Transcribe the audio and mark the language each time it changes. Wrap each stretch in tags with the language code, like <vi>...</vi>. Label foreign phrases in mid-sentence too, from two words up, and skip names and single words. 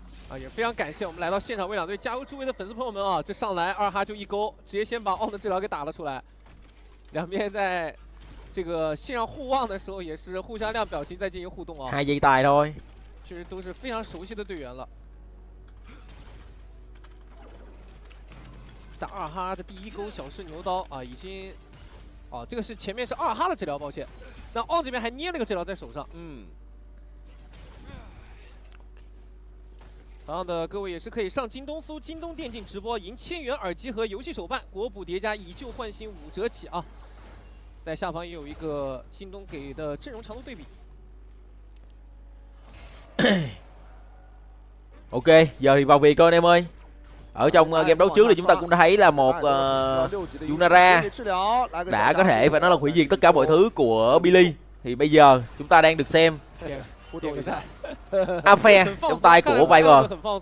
<zh>啊，也非常感谢我们来到现场为两队加油助威的粉丝朋友们啊！这上来二哈就一勾，直接先把奥的治疗给打了出来。两边在这个线上互望的时候，也是互相亮表情在进行互动啊。</zh> <vi>2 giây tài thôi，</vi> <zh>确实都是非常熟悉的队员了。但二哈这第一勾小试牛刀啊，已经，哦，这个是前面是二哈的治疗，抱歉。那奥这边还捏了个治疗在手上，同样的，各位也是可以上京东搜京东电竞直播，赢1000元耳机和游戏手办，国补叠加以旧换新5折起啊！在下方也有一个京东给的阵容长度对比。</zh> <vi>Ok, giờ thì vào việc coi anh em ơi. Ở trong game đấu trước thì chúng ta cũng đã thấy là một Yunara đã có thể phải nói là hủy diệt tất cả mọi thứ của Billy. Thì bây giờ chúng ta đang được xem Affair trong tay của Viper.</vi>